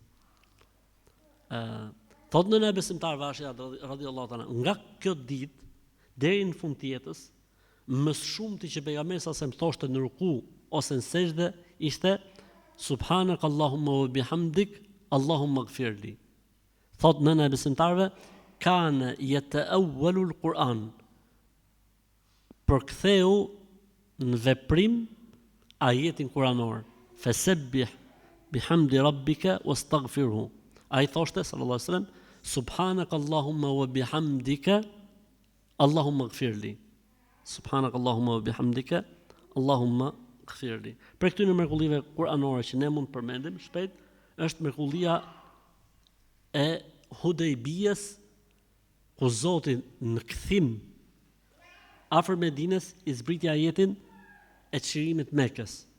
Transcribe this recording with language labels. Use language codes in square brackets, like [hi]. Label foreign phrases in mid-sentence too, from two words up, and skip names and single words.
[sq] Thotë në besimtar Vashja [ar] رضي الله عنه, [sq] nga kjo ditë deri në fund të jetës, më shumë që pejgamberi sa thoshte në ruku ose në sejdë ishte [ar] سبحانك اللهم وبحمدك اللهم اغفر لي. [sq] Thot nëna e besimtarve, [ar] كان يتأول القرآن. [sq] Përktheu në veprim ajetin kuranor. [ar] فسبح بحمد ربك واستغفره. [sq] Ai thoshte [ar] صلى الله عليه وسلم, سبحانك اللهم وبحمدك اللهم اغفر لي. سبحانك اللهم وبحمدك اللهم اغفر لي. [sq] Për këtyre mrekullive kuranore që ne mund të përmendim shpejt, është mrekullia e Hudejbijës, ku Zoti në kthim afër Medinës I zbriti ajetin e çlirimit Mekës.